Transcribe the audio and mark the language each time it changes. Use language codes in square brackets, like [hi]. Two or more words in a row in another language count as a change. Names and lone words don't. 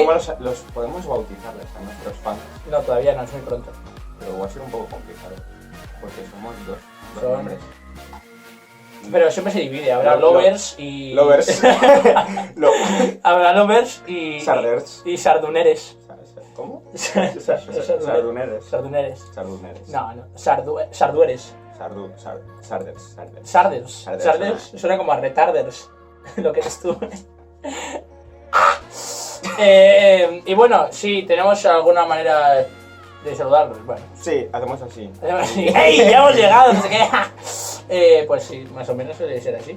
[es] cómo los podemos bautizarles a nuestros fans? No, todavía no, es muy pronto. Pero va a ser un poco complicado. Porque somos dos Son- nombres. Pero siempre se divide, habrá lovers y... Lovers. Habrá lovers y... Sarders. Y sarduneres. ¿Cómo? Sarduneres. Sarduneres. Sarduneres. Sarduneres. No, sardueres. Sarders. Sarders. Sarders, Sarders suena como a retarders. Lo que eres tú. Y bueno, sí, tenemos alguna manera de saludarlos. Bueno. Sí, hacemos así. ¡Ey! ¡Ya hemos llegado! No sé qué. Pues sí, más o menos suele ser así.